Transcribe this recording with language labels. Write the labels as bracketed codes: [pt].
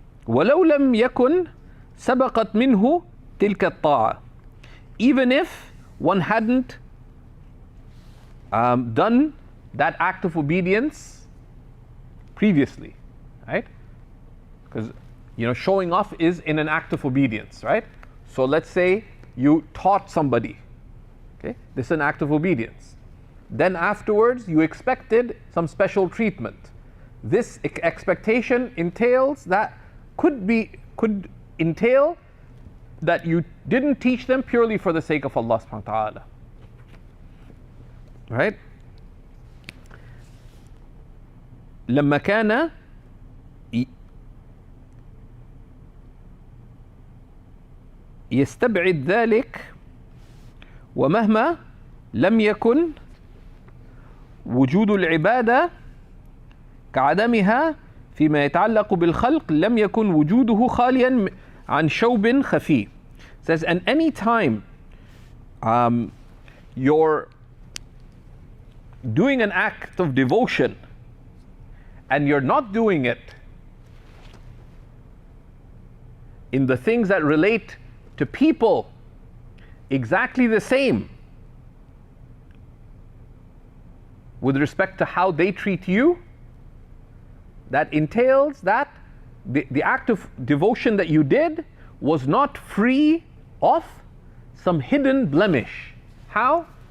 [ar] ولو لم يكن سبقت منه تلك الطاعة. [en] Even if one hadn't done that act of obedience previously, right? Because showing off is in an act of obedience, right? So let's say you taught somebody, okay? This is an act of obedience. Then afterwards you expected some special treatment. This expectation entails that could entail that you didn't teach them purely for the sake of Allah subhanahu wa ta'ala. Right? [ar] لما كان يستبعد ذلك ومهما لم يكن وجود العبادة كعدمها فيما يتعلق بالخلق لم يكن وجوده خاليا عن شوب خفي. [en] Says, and any time you're doing an act of devotion and you're not doing it in the things that relate to people exactly the same with respect to how they treat you, that entails that the act of devotion that you did was not free of some hidden blemish. How?